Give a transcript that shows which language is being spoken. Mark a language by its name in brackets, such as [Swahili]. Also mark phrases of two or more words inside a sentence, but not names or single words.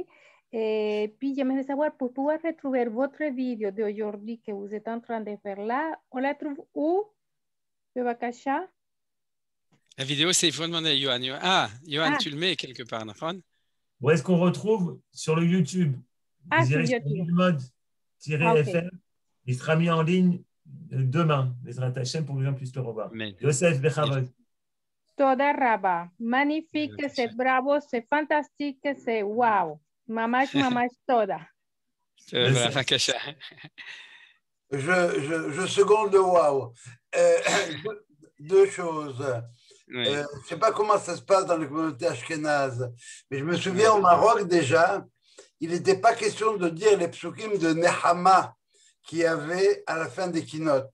[French] Et puis j'aimerais savoir, pour pouvoir retrouver votre vidéo d'aujourd'hui que vous êtes en train de faire là, on la trouve où, Bebakasha? La vidéo, il faut demander à Johan. Johan, tu le mets quelque part, d'accord? Où est-ce qu'on retrouve? Sur le YouTube. Vous irez sur mode-fr. Il sera mis en ligne demain, [Hebrew] בעזרת השם, [French] pour que les gens puissent le revoir. Amen. [Hebrew] יוסף בכבוד. תודה רבה. [French] Magnifique, c'est bravo, c'est fantastique, c'est wow. [Hebrew] ממש ממש תודה. [French] Je seconde le wow. Deux choses. Oui. Je ne sais pas comment ça se passe dans les communautés ashkénazes, mais je me souviens au Maroc déjà, il n'était pas question de dire les psukim de Nehama qu'il y avait à la fin des keynotes.